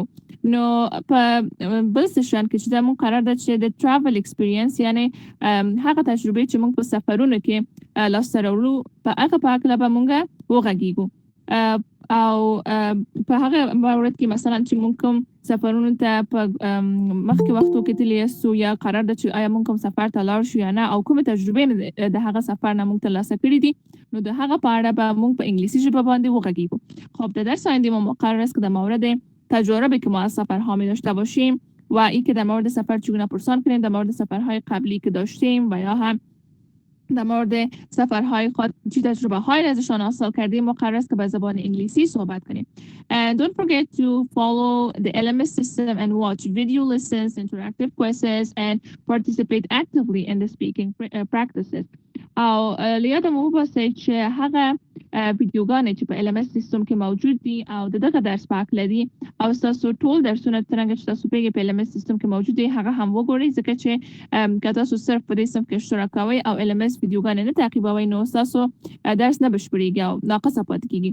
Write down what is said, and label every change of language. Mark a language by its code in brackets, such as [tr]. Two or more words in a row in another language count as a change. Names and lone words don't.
[ps] نو په بل سیشن کې چې دا موږ قرار ده چې د [en] travel experience [ps] یعنی هغه تجربې چې موږ په سفرونو کې لاسته راوړو په هغه په هکله به موږ وغږیږو او په هغه مورد کې مثلا چې موږ کوم سفرونو ته په مخکې وختو کې تللی یاستو یا قرار ده چې آیا موږ کوم سفر ته لاړ شو یا نه او کومې تجربې د هغه سفر نه موږ ترلاسه کړي دي، نو د هغه په اړه به موږ په انگلیسی ژبه باندې وغږیږو. [fa] خب در درس آینده ما مقرر است که در مورد تجاربی که ما از سفرها می داشته باشیم و این که در مورد سفر چگونه پرسان کنیم، در مورد سفرهای قبلی که داشتیم و یا هم در مورد سفرهای خود چی تجربه های ازشان حاصل کردیم مقرر است که به زبان انگلیسی صحبت کنیم. [en] And don't forget to follow the LMS system and watch video lessons, interactive quizzes and participate actively in the speaking practices. [ps] او لیادم وباسئ چې هغه ویډیوګانې چې په LMS سیستم کې موجود دي او دغه درس په هکله دي او تاسو ټول درسونه څنګه چې تاسو په LMS سیستم کې موجود دي هغه هم وګورئ، ځکه چې که تاسو صرف په دې صف کې اشتراک کوئ او LMS ویډیوګانې نه تعقیبوئ نو تاسو درس نه بشپړیږي او ناقصه پاتې کیږي.